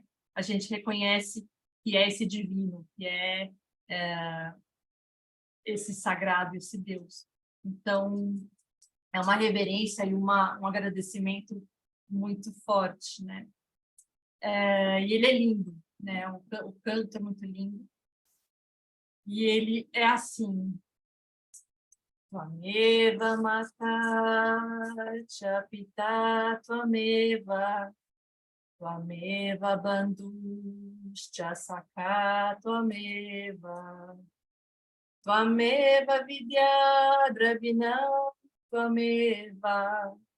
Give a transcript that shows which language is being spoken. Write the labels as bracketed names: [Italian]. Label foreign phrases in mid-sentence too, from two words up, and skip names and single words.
[Portuguese] A gente reconhece que é esse divino, que é esse sagrado, esse Deus. Então, é uma reverência e um agradecimento muito forte, né? E ele é lindo, né? O canto é muito lindo. E ele é assim: [Sanskrit] Tvameva Mata Chapita Tvameva Tvameva Bandhuscha Sakha Tvameva Tvameva Vidya Dravinam Tvameva